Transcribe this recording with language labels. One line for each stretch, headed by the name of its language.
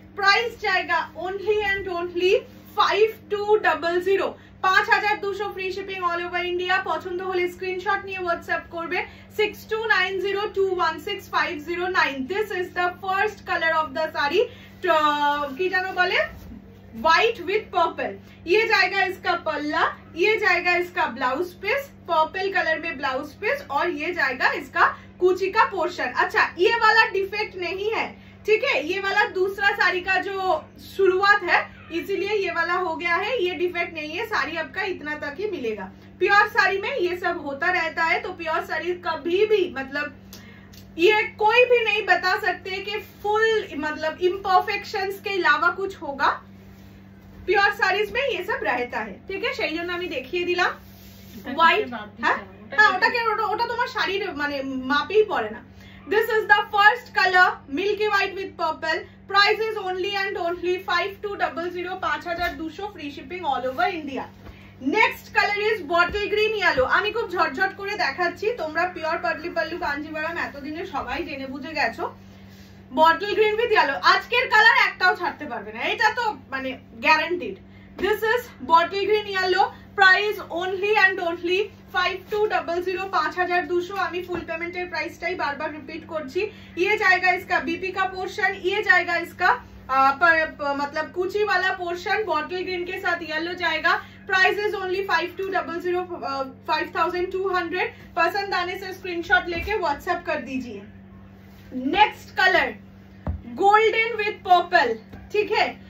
English: Price জায়গা only and only 5200, 5200 free shipping all over India.
Bangla: পছন্দ হলে স্ক্রিনশট নিয়ে হোয়াটসঅ্যাপ করবে 6290216509।
English: this is the first colour of the sari,
Bangla: কি জানো বলে,
English: White with purple.
Hindi: ये जाएगा इसका पल्ला, ये जाएगा इसका ब्लाउज पीस, पर्पल कलर में ब्लाउज पीस, और ये जाएगा इसका कुची का पोर्शन। अच्छा, ये वाला डिफेक्ट नहीं है, ठीक है? ये वाला दूसरा साड़ी का जो शुरुआत है, इसीलिए ये वाला हो गया है, ये डिफेक्ट नहीं है। साड़ी आपका इतना तक ही मिलेगा। प्योर साड़ी में ये सब होता रहता है, तो प्योर साड़ी कभी भी मतलब ये कोई भी नहीं बता सकते कि फुल मतलब इम्परफेक्शंस के अलावा कुछ होगा। प्योर साड़ीज में ये सब रहता है, ठीक है।
Bangla: সেই জন্য আমি দেখিয়ে দিলাম হোয়াইট। হ্যাঁ হ্যাঁ, ওটা তোমার শাড়ির মানে মাপেই পড়ে না।
English: This is the first color, milky white with purple. Price is only and only 5200, 5200, free shipping all over India. Next color is bottle green yellow.
Bangla: আমি খুব ঝটঝট করে দেখাচ্ছি, তোমরা পিওর পাটলি পাল্লু কাঞ্জিভারাম এতদিনে সবাই জেনে বুঝে গেছো।
English: bottle green with yellow,
Bangla: আজকের কালার একটাও ছাড়তে পারবে না, এটা তো মানে guaranteed.
English: This is bottle green yellow. Price only and only 5200, 5200।
Bangla: আমি ফুল পেমেন্টের প্রাইসটাই বারবার রিপিট করছি।
Hindi: ये जाएगा इसका बीपी का पोर्शन, ये जाएगा इसका मतलब कुची वाला पोर्शन, बॉटल ग्रीन के साथ येलो जाएगा।
English: Price is only 5200, 5200।
Hindi: पसंद आने से स्क्रीनशॉट लेके व्हाट्सएप कर दीजिए।
English: next colour golden with purple,
Hindi: ठीक है।